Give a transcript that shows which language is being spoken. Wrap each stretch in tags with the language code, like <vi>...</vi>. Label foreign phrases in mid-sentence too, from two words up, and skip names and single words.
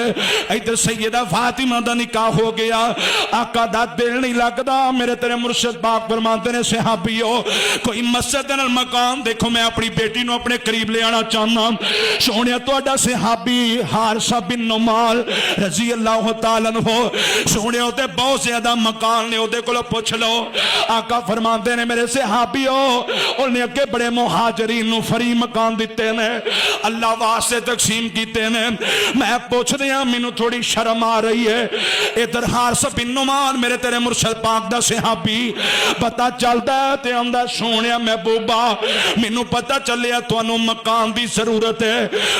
<pa>ਇਧਰ ਸੱਯਦਾ ਫ਼ਾਤਿਮਾ ਦਾ ਨਿਕਾਹ ਹੋ ਗਿਆ, ਆਕਾ ਦਾ ਦਿਲ ਨਹੀਂ ਲੱਗਦਾ। ਮੇਰੇ ਤੇਰੇ ਮੁਰਸ਼ਿਦ ਪਾਕ ਫ਼ਰਮਾਤੇ ਨੇ ਸਹਾਬੀਓ ਕੋਈ ਮਸਜਿਦ ਨਾਲ ਮਕਾਨ ਦੇਖੋ, ਮੈਂ ਆਪਣੀ ਬੇਟੀ ਨੂੰ ਆਪਣੇ ਕਰੀਬ ਲੈ ਆਣਾ ਚਾਹਨਾ। ਸੋਹਣਿਆ ਤੁਹਾਡਾ ਸਹਾਬੀ ਹਾਰਿਸਾ ਬਿਨ ਨੁਮਾਲ</pa> <ar>رضي الله تعالى عنه,</ar> <pa>ਸੋਹਣਿਆ ਤੇ ਬਹੁਤ ਜ਼ਿਆਦਾ ਮਕਾਨ ਨੇ, ਓਹਦੇ ਕੋਲੋਂ ਪੁੱਛ ਲੋ। ਆਕਾ ਫ਼ਰਮਾਤੇ ਨੇ ਮੇਰੇ ਸਹਾਬੀਓ ਉਹਨੇ ਅੱਗੇ ਬੜੇ ਮੁਹਾਜਿਰੀਨ ਨੂੰ ਫਰੀ ਮਕਾਨ ਦਿੱਤੇ ਨੇ, ਅੱਲਾਹ ਵਾਸਤੇ ਤਕਸੀਮ ਕੀਤੇ ਨੇ। ਮੈਂ ਪੁੱਛ ਦਿਆ ਮੈਨੂੰ ਥੋੜ੍ਹੀ ਸ਼ਰਮ ਆ ਰਹੀ ਹੈ। ਇਧਰ ਹਾਰਿਸ ਬਿਨ ਨੁਮਾਨ ਮੇਰੇ ਤੇਰੇ ਮੁਰਸ਼ਦ ਪਾਕ ਦਾ ਸਹਾਬੀ ਪਤਾ ਚੱਲਦਾ ਤੇ ਆਂਹਦਾ ਸੋਹਣਿਆ ਮਹਿਬੂਬਾ ਮੈਨੂੰ ਪਤਾ ਚੱਲਿਆ ਤੁਹਾਨੂੰ ਮਕਾਨ ਦੀ ਜ਼ਰੂਰਤ ਹੈ।</pa>